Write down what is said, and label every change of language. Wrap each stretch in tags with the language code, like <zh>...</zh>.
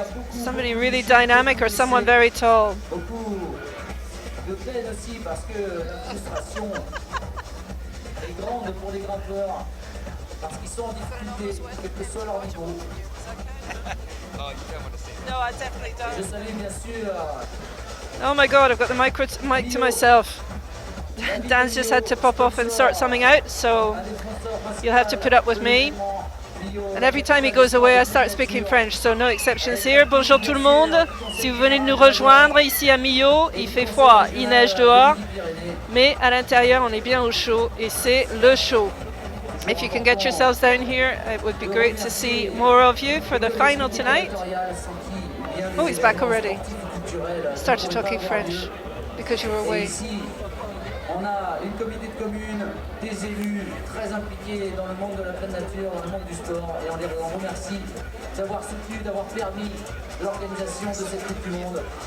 <en>Somebody really dynamic or someone very tall.</en> <fr>de peine aussi parce que la frustration est grande pour les grimpeurs parce qu'ils sont en difficulté, quel que soit leur niveau.</fr> <en>Oh, you don't want to see that. No, I definitely</en> <fr>Je</fr> <en>don't.</en> <fr>salue bien sûr</fr> <en>Oh my god, I've got the mic to myself. Dan's just had to pop off and sort something out, so you'll have to put up with me. And every time he goes away, I start speaking French, so no exceptions here.</en> <fr>Bonjour tout le monde. Si vous venez de nous rejoindre ici à Millau, il fait froid, il neige dehors, mais à l'intérieur, on est bien au chaud, et c'est le show.</fr> <en>If you can get yourselves down here, it would be great to see more of you for the final tonight. Oh, he's back already. Started talking French because you were away.</en> <fr>Ici, on a une communauté de communes, des élus très impliqués dans le monde de la pleine nature, dans le monde du sport, et on les remercie d'avoir soutenu, d'avoir permis l'organisation de cette Coupe du Monde.</fr>